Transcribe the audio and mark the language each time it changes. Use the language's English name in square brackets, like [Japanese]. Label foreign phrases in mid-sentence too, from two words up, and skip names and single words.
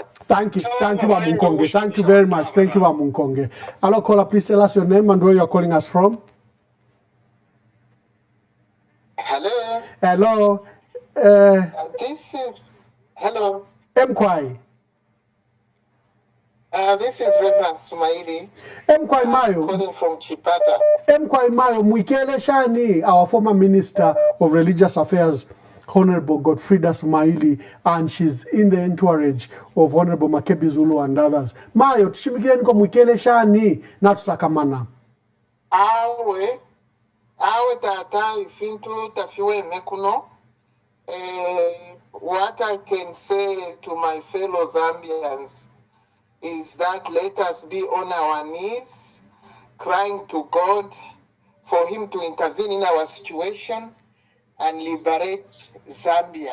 [English] Thank you Bamunkonge, thank you very much, thank you Bamunkonge. Hello caller, please tell us your name and where you are calling us from. Hello. This is hello. [Bemba] Mkwai. [English] This is Reverend Sumaili. [Bemba] Mkwai Mayo. [English] Calling from Chipata. [Bemba] Mkwai Mayo Mwikele Shani, [English] our former Minister of Religious Affairs, Honorable Godfrida Sumaili, and she's in the entourage of Honorable Makebi Zulu and others. [Bemba] Mayo, tushimikile niko Mwikele Shani, natusakamana. Awe tata ifintu tafiwe mekuno. [English] What I can say to my fellow Zambians is that let us be on our knees, crying to God for him to intervene in our situation and liberate Zambia.